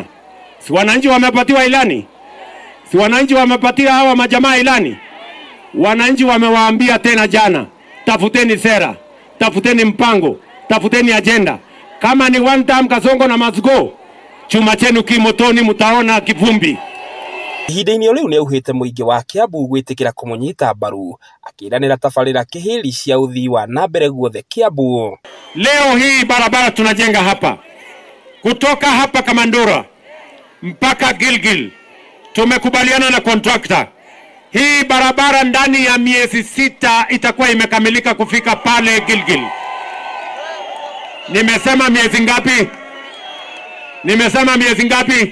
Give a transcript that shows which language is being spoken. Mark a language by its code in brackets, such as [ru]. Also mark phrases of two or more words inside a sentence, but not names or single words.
[sw] Si wananchi wamepatiwa ilani? Si wananchi wamepatia hawa majamaa ilani? Wananchi wamewaambia tena jana, tafuteni sera, tafuteni mpango, tafuteni agenda. Kama ni [en] one time [sw] Kasongo na Masugo, chuma chenu kimotoni mutaona kivumbi. [ki] Ihinda-inĩ riu nĩauhĩte mũingĩ wa Kiambu gwĩtĩkĩra kũmũnyita mbaru, akĩranĩra tabarĩra kĩhĩri cia uthii wa na mbere guothe Kiambu. [sw] Leo hii barabara tunajenga hapa, kutoka hapa Kamandura mpaka Gilgil, tumekubaliana na contractor. Hii barabara ndani ya miezi 6 itakuwa imekamilika kufika pale Gilgil. Nimesema miezi ngapi? Nimesema miezi ngapi?